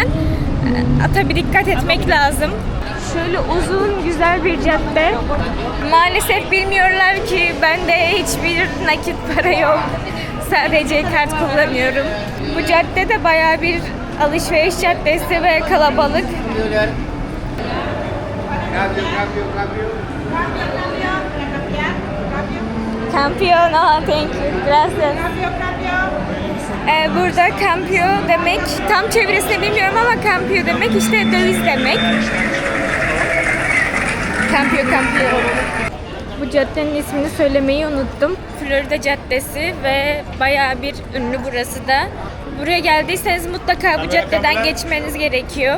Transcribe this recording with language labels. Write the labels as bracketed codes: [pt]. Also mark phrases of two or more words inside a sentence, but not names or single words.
[tr] Tabii dikkat etmek lazım. Şöyle uzun güzel bir cadde. Maalesef bilmiyorlar ki bende hiçbir nakit para yok. Sadece kart kullanıyorum. Bu cadde de bayağı bir alışveriş caddesi ve kalabalık. [es] Cambio, no, [en] thank you. [es] Gracias. [tr] Burada cambio demek, tam çevirisini bilmiyorum ama cambio demek işte döviz demek. Cambio. Bu caddenin ismini söylemeyi unuttum. Florida Caddesi ve bayağı bir ünlü burası da. Buraya geldiyseniz mutlaka bu caddeden geçmeniz gerekiyor.